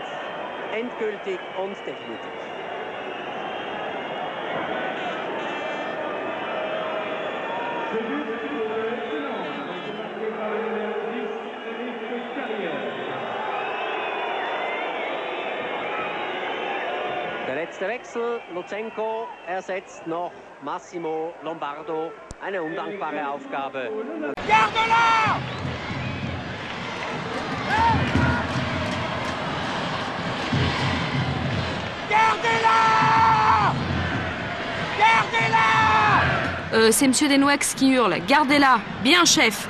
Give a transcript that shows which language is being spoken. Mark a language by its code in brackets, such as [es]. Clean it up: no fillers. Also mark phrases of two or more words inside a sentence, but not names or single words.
[de] Endgültig und definitiv. Der letzte Wechsel, Lutsenko ersetzt noch Massimo Lombardo. Eine undankbare Aufgabe. [fr] Garde-la! Gardez-la! Gardez-la! C'est Monsieur Denouex qui hurle. Gardez-la! Bien, chef!